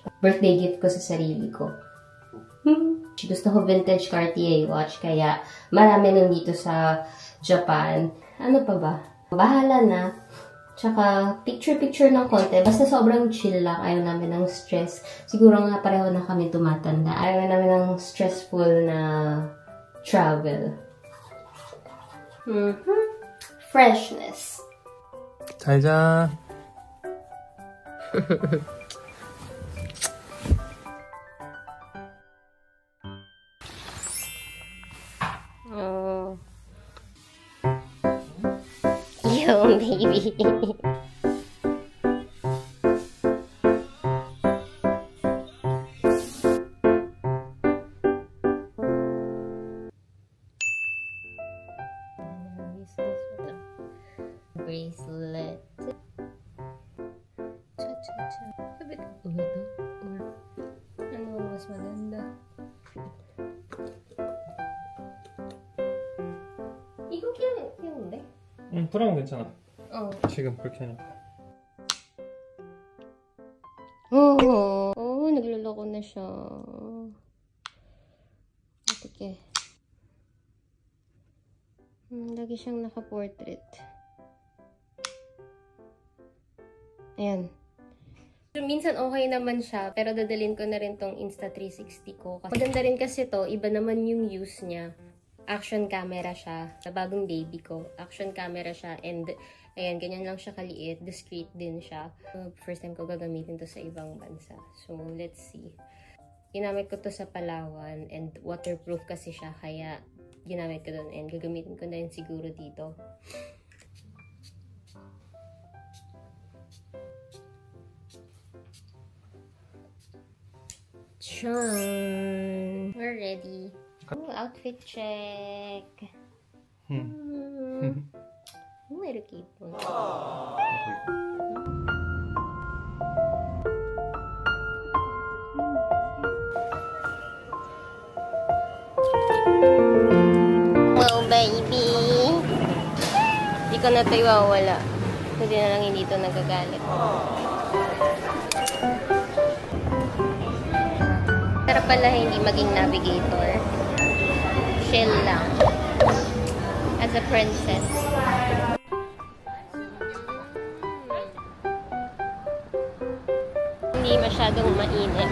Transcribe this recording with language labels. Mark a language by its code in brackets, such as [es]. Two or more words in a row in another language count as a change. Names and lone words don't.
[tl] Birthday gift ko sa sarili ko. Gusto ko [en] vintage Cartier watch, [tl] kaya marami nun dito sa Japan. Ano pa ba? Bahala na. Tsaka, picture-picture ng konti. Basta sobrang chill lang. Ayaw namin ng stress. Siguro nga pareho na kami tumatanda. Ayaw namin ng stressful na travel. [en] Freshness. [ko] 잘 자. Oh. [en] Yo, baby. Bracelet. [tl] Cha-cha-cha. Sabi ko ba ito? Or ano ang mas maganda? [ko] 이거 귀여운데? 응, 브라운 괜찮아. 지금 그렇게 하니까. [tl] nagluloko na siya. Atike. Lagi siyang naka-portrait. Ayan. So, minsan okay naman siya, pero dadalhin ko na rin tong Insta360 ko. Maganda rin kasi to, iba naman yung use niya. [en] Action camera [tl] siya. Sa bagong baby ko, [en] action camera [tl] siya. And, ayan, ganyan lang siya kaliit. Discreet din siya. First time ko gagamitin to sa ibang bansa. [en] So, let's see. [tl] Ginamit ko to sa Palawan. And waterproof kasi siya, kaya ginamit ko doon. And gagamitin ko na rin siguro dito. [en] Sure. We're ready. Oh, outfit check. [tl] Meron kipon. [en] Wow, baby. [tl] Hindi ko na ito iwawala. Hindi na lang hindi ito nagagalit. Sarap pala hindi maging navigator. Chill lang. [en] As a princess. [tl] Hindi masyadong mainit.